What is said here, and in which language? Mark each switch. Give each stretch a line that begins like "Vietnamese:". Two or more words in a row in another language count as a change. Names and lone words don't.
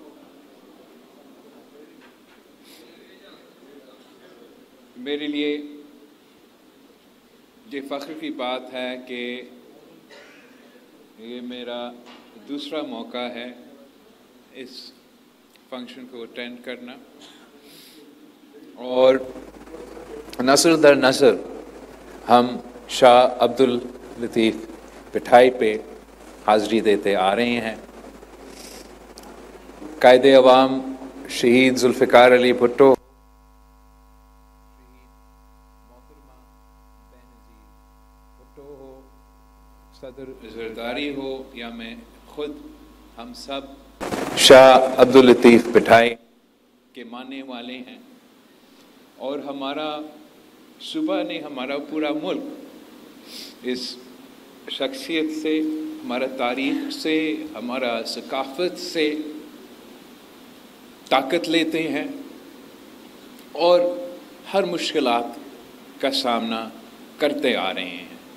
Urdu: میرے لیے یہ فخر کی بات ہے کہ یہ میرا دوسرا موقع ہے اس فنکشن کو اٹینڈ کرنا اور نسل در نسل ہم شاہ عبداللطیف بھٹائی پہ حاضری دیتے آ رہے ہیں. قائدِ عوام شہید ذوالفقار علی بھٹو، بھٹو ہو، صدر زرداری ہو یا میں خود، ہم سب شاہ عبداللطیف بھٹائی کے ماننے والے ہیں اور ہمارا صوبہ نے ہمارا پورا ملک اس شخصیت سے، ہمارا تاریخ سے، ہمارا ثقافت سے طاقت لیتے ہیں اور ہر مشکلات کا سامنا کرتے آ رہے ہیں.